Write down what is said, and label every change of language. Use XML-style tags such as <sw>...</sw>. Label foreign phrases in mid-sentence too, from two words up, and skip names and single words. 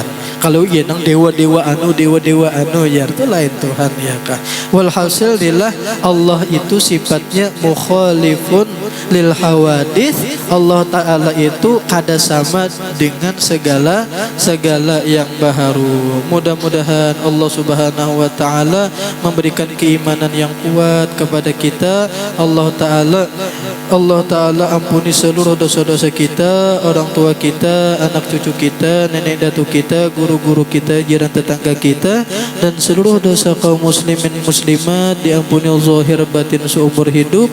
<bjn>Kalau iya nang dewa-dewa anu ya itu lain Tuhan ya kah.</bjn> <id>Walhasil adalah Allah itu sifatnya</id> <ar>mukhalifun lil hawadith.</ar> <bjn>Allah Ta'ala itu kada sama dengan segala yang baharu.</bjn> <id>Mudah-mudahan Allah Subhanahu wa Ta'ala memberikan keimanan yang kuat kepada kita. Allah Ta'ala ampuni seluruh dosa-dosa kita, orang tua kita, anak cucu kita, nenek datu kita, guru-guru kita, jiran tetangga kita, dan seluruh dosa kaum muslimin muslimat diampuni zahir batin seumur hidup.</id>